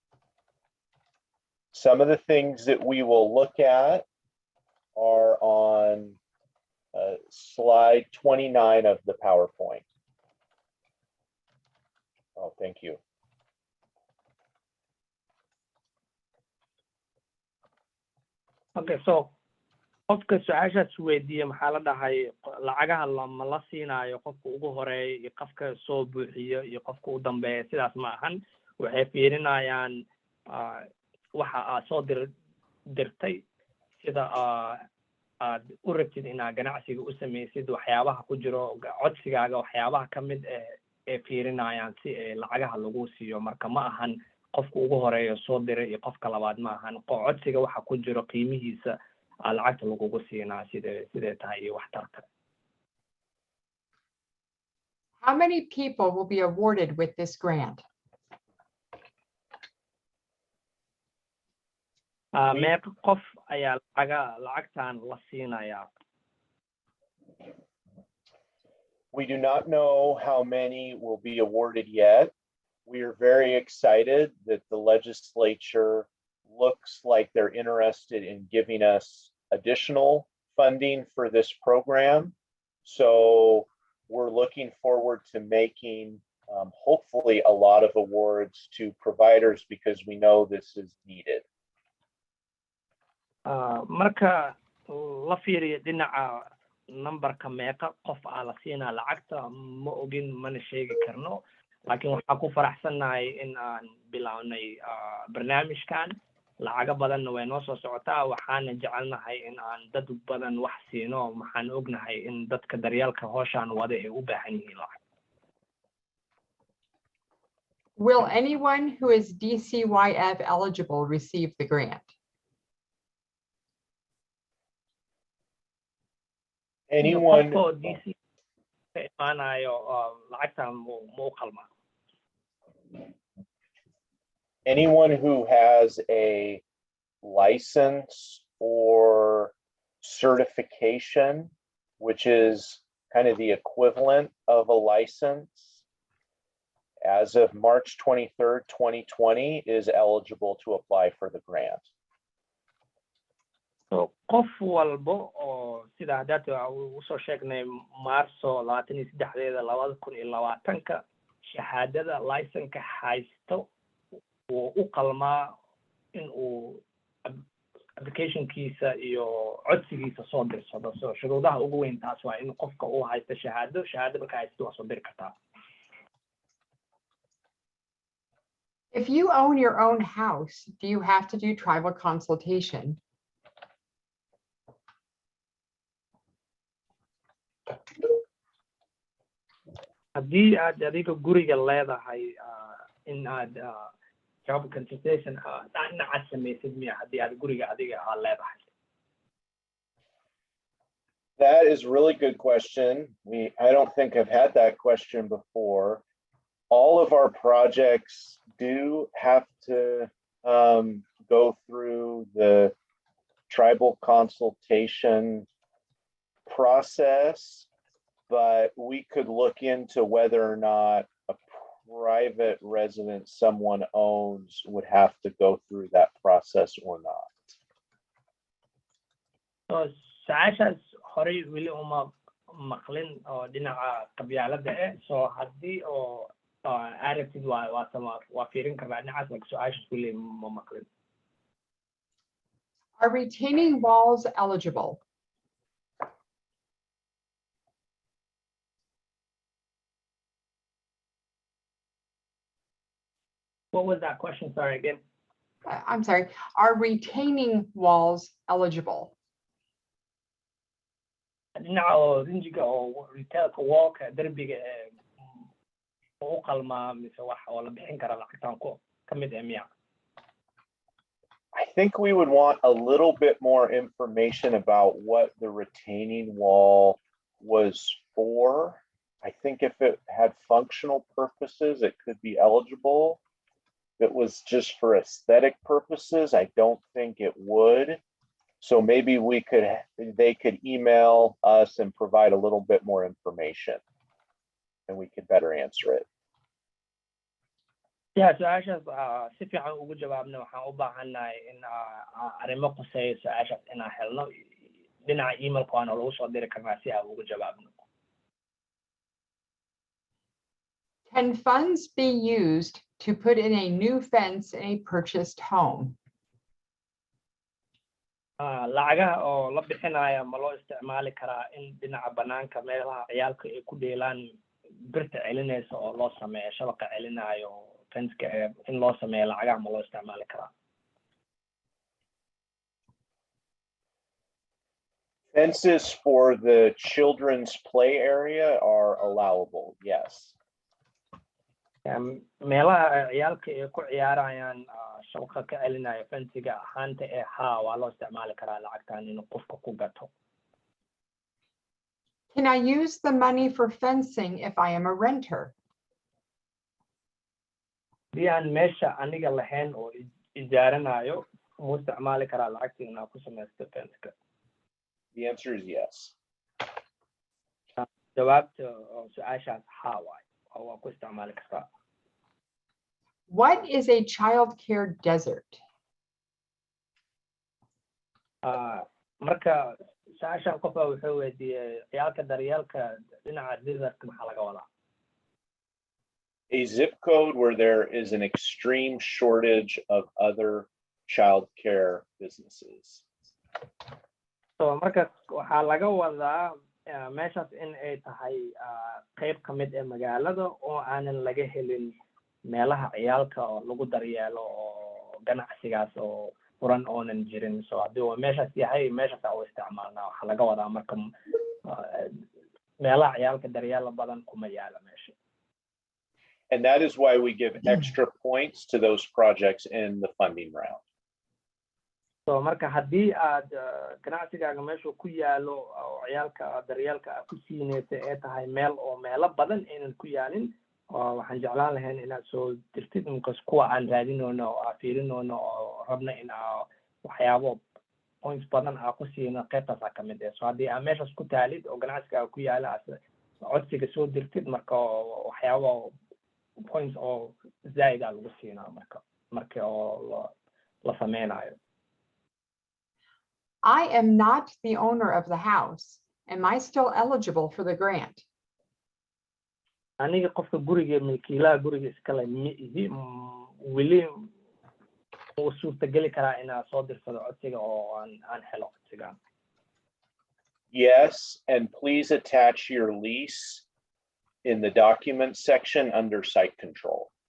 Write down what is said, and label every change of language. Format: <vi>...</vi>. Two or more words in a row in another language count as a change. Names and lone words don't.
<en>Some of the things that we will look at are on slide 29 of the PowerPoint. Oh, thank you. Okay, so</en> <so>qofka su-aashaas weydiiyey maxaa la dhahay lacagaha lama la siinaayo qofka ugu horeeya iyo qofka soo buuxiyo iyo qofka u dambeeya sidaas ma ahan waxay fiirinayaan waxa aad soo dirtay sida aad u rabtid inaad ganacsiga u samaysid waxyaabaha ku jiro codsigaaga waxyaabaha ka mid ee fiirinayaan si lacagaha lagu siiyo marka ma ahan qofka ugu horeeya soo diray iyo qofka labaad ma ahan codsiga waxa ku jiro qiimihiisa lacagta lagugu siinaa sidee tahay iyo waxtarka.</so> <en>How many people will be awarded with this grant?</en> <so>meeqa qof ayaa lacagtan la siinayaa?</so> <en>We do not know how many will be awarded yet. We are very excited that the legislature looks like they're interested in giving us additional funding for this program. So we're looking forward to making hopefully a lot of awards to providers because we know this is needed.</en> <so>Marka la fiiriyo dhinaca numberka meeqa qof la siinaa lacagta ma ogin mana sheegi karno laakiin waxaan ku faraxsanahay in aan bilownay barnaamijkan lacaga badanna way noo soo socotaa waxaana jecelnahay in aan dad badan wax siino waxaan ognahay in dadka daryeelka hawshan wada ay u baahan yihiin lacag.</so> <en>Will anyone who is DCYF eligible receive the grant? anyone,</en> <so>qofka oo DC ka imaanayo lacagtan ma u qalmaa.</so> <en>anyone who has a license or certification, which is kind of the equivalent of a license, as of March 23rd, 2020, is eligible to apply for the grant.</en> <so>So qof walbo oo sida hadda usoo sheegnay Maarso 23 2020 shahaadada license-ka haysto wuu u qalmaa in uu application-kiisa iyo codsigiisa soo dirsado. So shuruudaha ugu weyn taas waa in qofka uu haysto shahaado marka haysto waa soo diri kartaa.</so> <en>If you own your own house, do you have to do tribal consultation?</en> <so>haddii aad adiga guriga leedahay in aad</so> <en>job consultation</en> <so>dhinaca samaysid miya haddii aad guriga adiga leedahay.</so> <en>That is a really good question. I don't think I've had that question before. All of our projects do have to go through the tribal consultation process, but we could look into whether or not a private residence someone owns would have to go through that process or not.</en> <so>So saashaas horey weli uma maqlin oo dhinaca qabyaalada so haddii oo aragtid waa fiirin karnaa dhinacaas like su-aashaas weli ma maqlin.</so> <en>Are retaining walls eligible? What was that question? Sorry again. I'm sorry. Are retaining walls eligible?</en> <so>dhinaca oo rinjiga oo retailka wallka derbiga u qalmaa mise wax oo la bixin kara lacagtan ka mid miya?</so> <en>I think we would want a little bit more information about what the retaining wall was for. I think if it had functional purposes, it could be eligible. If it was just for aesthetic purposes, I don't think it would. So maybe they could email us and provide a little bit more information and we could better answer it. Yeah,</en> <so>su-aashaas si fiican ugu jawaabna waxaan u baahannahay in arrimo quseeya su-aashaas inaan helno dhinaca emailka waana lagu soo diri karnaa si aan ugu jawaabno.</so> <en>Can funds be used to put in a new fence in a purchased home?</en> <so>lacagaha oo la bixinaya ma loo isticmaali karaa in dhinaca banaanka meelaha ciyaalka ay ku dheelaan birta celinaysa oo loo sameeyo shabaqa celinayo fenska in loo sameeyo lacagaha ma loo isticmaali karaa?</so> <en>Fences for the children's play area are allowable, yes.</en> <so>meelaha ciyaalka ay ku ciyaarayaan shabaqa ka celinayo fensiga ahaanta waa loo isticmaali karaa lacagtan in qofka ku gato.</so> <en>Can I use the money for fencing if I am a renter?</en> <so>Haddii aan meesha aniga lahayn oo ijaaranayo ma isticmaali karaa lacagta inaan ku samaysto fenska?</so> <en>The answer is yes.</en> <so>jawaabta su-aashaas waay oo waa ku isticmaali kartaa.</so> <en>What is a child care desert?</en> <so>marka su-aashan qofka wuxuu weydiiyey ciyaalka daryeelka dhinaca desertka maxaa laga wadaa?</so> <en>A zip code where there is an extreme shortage of other child care businesses.</en> <so>So marka waxaa laga wadaa meeshaas in ay tahay qayb ka mid magaalada oo aanan laga helin meelaha ciyaalka oo lagu daryeelo oo ganacsigaas oo furan oonan jirin. So haddii waa meeshaas yahay meeshaas u isticmaalnaa waxaa laga wadaa marka meelaha ciyaalka daryeelo badan kuma yaala meesha.</so> <en>And that is why we give extra points to those projects in the funding round.</en> <so>so marka haddii aad ganacsigaaga meeshu ku yaalo oo ciyaalka daryeelka aad ku siinaysa ee tahay meel oo meelo badan aynan ku yaalin waxaan jeclaan lahayn inaad soo dirtid inkas kuwa aan raadinoono oo aan fiirinoono oo rabna in waxyaabo points badan aan ku siino qaybtaas ka mid ah so haddii aad meeshaas ku taalid oo ganacsigaaga ku yaala codsiga soo dirtid marka waxyaabo points oo zaid lagu siinaa marka oo la sameynayo.</so> <en>I am not the owner of the house. Am I still eligible for the grant?</en> <so>aniga qofka guriga milkiilaha guriga iskale weli uu suurtageli karaa inaa soo dirsado codsiga oo aan helo codsiga.</so> <en>Yes, and please attach your lease in the document section under site control.</en>